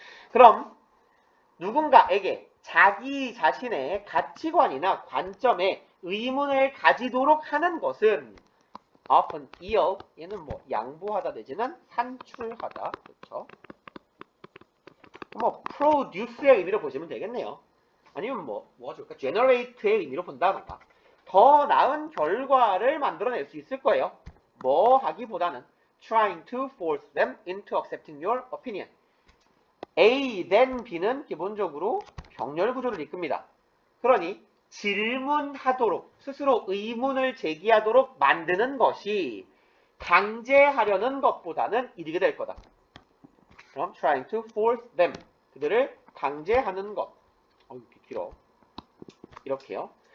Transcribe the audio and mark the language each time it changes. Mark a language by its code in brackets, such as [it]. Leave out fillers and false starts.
[ko] 그럼 누군가에게 자기 자신의 가치관이나 관점에 의문을 가지도록 하는 것은 [en] often yield, [ko] 얘는 뭐 양보하다 내지는 산출하다, 그렇죠? 뭐 produce의 의미로 보시면 되겠네요. 아니면 뭐가 좋을까? generate의 의미로 본다던가 더 나은 결과를 만들어낼 수 있을 거예요. 뭐 하기보다는 [en] trying to force them into accepting your opinion. [ko] A, then B는 기본적으로 병렬 구조를 이끕니다. 그러니 질문하도록 스스로 의문을 제기하도록 만드는 것이 강제하려는 것보다는 이득이 될 거다. 그럼 [en] trying to force them [ko] 그들을 강제하는 것. 이렇게 길어. 이렇게요.